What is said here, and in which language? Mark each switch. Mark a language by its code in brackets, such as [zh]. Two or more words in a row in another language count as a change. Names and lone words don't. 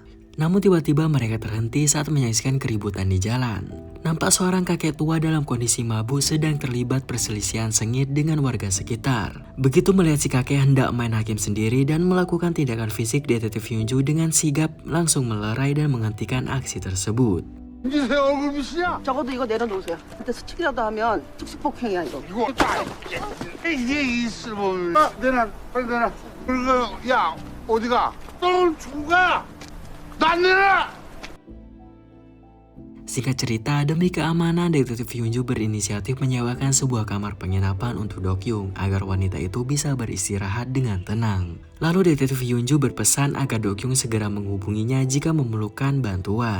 [id] Namun tiba-tiba mereka terhenti saat menyaksikan keributan di jalan. Nampak seorang kakek tua dalam kondisi mabuk sedang terlibat perselisihan sengit dengan warga sekitar. Begitu melihat si kakek hendak main hakim sendiri dan melakukan tindakan fisik, detektif Hyunju dengan sigap langsung melerai dan menghentikan aksi tersebut. [ko] 제 얼굴 빛이야? 적어도 이거 내려놓으세요. 그때 수칙이라도 하면 특수폭행이야 이거. 이거 이게 있으면 내놔 빨리 내놔. 그리고 야 어디가? 넌 죽어. 난 내놔. [id] Singkat cerita, demi keamanan, detektif Hyunju berinisiatif menyewakan sebuah kamar penginapan untuk Dokyung agar wanita itu bisa beristirahat dengan tenang. Lalu detektif Hyunju berpesan agar Dokyung segera menghubunginya jika memerlukan bantuan.